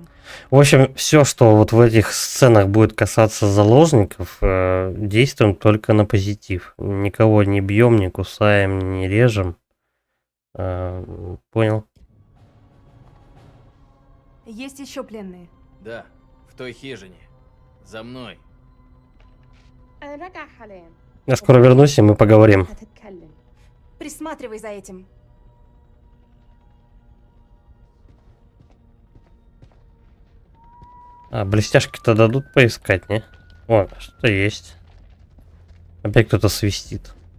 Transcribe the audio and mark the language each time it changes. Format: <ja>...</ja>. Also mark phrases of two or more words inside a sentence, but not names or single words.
<ru>В общем, все, что вот в этих сценах будет касаться заложников, действуем только на позитив. Никого не бьем, не кусаем, не режем. Понял? Есть еще пленные. Да, в той хижине. За мной.</ru> <ar>أنا راجعة حاليا.</ar> <ru>Я скоро вернусь, и мы поговорим.</ru> <ar>هتتكلم.</ar> <ru>Присматривай за этим. А, блестяшки-то дадут поискать, не? О, что-то есть. Опять кто-то свистит.</ru>